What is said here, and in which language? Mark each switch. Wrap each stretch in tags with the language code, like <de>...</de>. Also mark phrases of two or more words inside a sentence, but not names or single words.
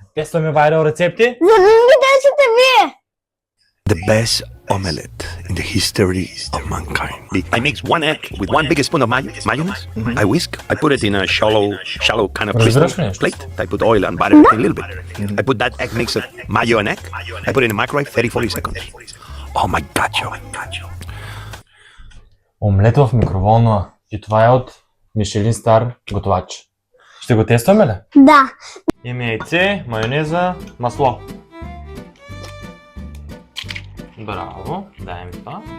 <bg>Тестваме вайрал рецепти. За винаги търсите вие!</bg> <en>The best omelette in the history of mankind. I mix one egg with one big spoon of mayonnaise. I whisk. I put it in a shallow kind of crystal</en> <bg>Разбираш ли?</bg> <en>plate. I put oil and butter a little bit. I put that egg mix of mayo and egg. I put it in the microwave 30-40 seconds. Oh my god, Joe.</en> <bg>Омлет в микроволнова. И това е от Мишелин Стар готовач. Ще го тестваме ли? Да. Имаме яйце, майонеза, масло. Браво, дай ми това.</bg>